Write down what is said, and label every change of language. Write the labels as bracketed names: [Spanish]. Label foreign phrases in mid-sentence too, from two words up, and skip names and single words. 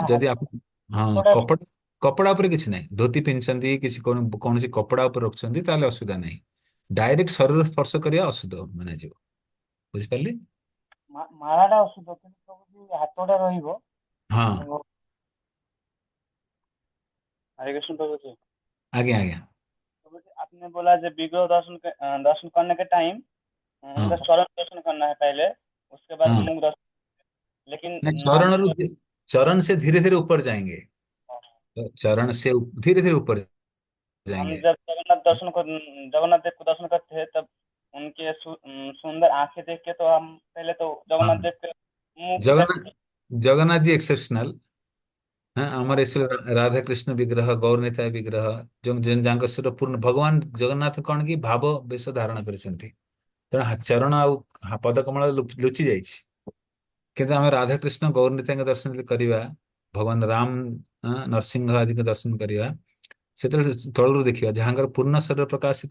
[Odia] ଯଦି ହାତ ଆପଣ, ହଁ, କପଡା କପଡା କପଡା ଉପରେ କିଛି ନାହିଁ, ଧୋତି ପିନ୍ଧୁଛନ୍ତି କିଛି କୌଣସି କପଡା ଉପରେ ରଖୁଛନ୍ତି ତାହେଲେ ଅସୁବିଧା ନାହିଁ। ଡାଇରେକ୍ଟ ଶରୀର ସ୍ପର୍ଶ କରିବା ଅଶୁଦ୍ଧ ମାନାଯିବ। ବୁଝିପାରିଲେ? ମାଳା ଟା ଅଶୁଦ୍ଧ, କିନ୍ତୁ ସବୁ ହାତଟା ରହିବ। ହଁ, [Hindi] ଜଙ୍ଘ हरे कृष्ण प्रभु जी। [Odia] ଆଜ୍ଞା ଆଜ୍ଞା। [Hindi] प्रभु जी, आपने बोला जब विग्रह दर्शन करने के टाइम [Odia] ହଁ [Hindi] उनका चरण दर्शन करना है पहले, उसके बाद हाँ। मुख दर्शन। लेकिन नहीं, हम चरण से धीरे धीरे ऊपर जाएंगे। तो चरण से धीरे धीरे ऊपर हम जाएंगे। जब जगन्नाथ देव को दर्शन करते हैं, तब उनके सुंदर आंखें देख के तो हम पहले तो हाँ, जगन्नाथ देव के मुख जगन्नाथ देखते जगन्नाथ जी एक्सेप्शनल। हाँ, [Odia] ଆମର ଏସବୁ ରାଧାକୃଷ୍ଣ ବିଗ୍ରହ, ଗୌରନିତାୟ ବିଗ୍ରହ, ଯେଉଁ ଯେଉଁ ଯାଙ୍କ ସହିତ ପୂର୍ଣ୍ଣ ଭଗବାନ ଜଗନ୍ନାଥ କଣ କି ଭାବ ବେଶ ଧାରଣ କରିଛନ୍ତି। ତେଣୁ ଚରଣ ଆଉ ପଦକମଳ ଲୁଚି ଯାଇଛି। କିନ୍ତୁ ଆମେ ରାଧାକୃଷ୍ଣ ଗୌରନିତାୟଙ୍କ ଦର୍ଶନ ଯଦି କରିବା, ଭଗବାନ ରାମ, ନରସିଂହ ଆଦିଙ୍କ ଦର୍ଶନ କରିବା, ସେତେବେଳେ ତଳରୁ ଦେଖିବା ଯାହାଙ୍କର ପୂର୍ଣ୍ଣ ଶରୀର ପ୍ରକାଶିତ।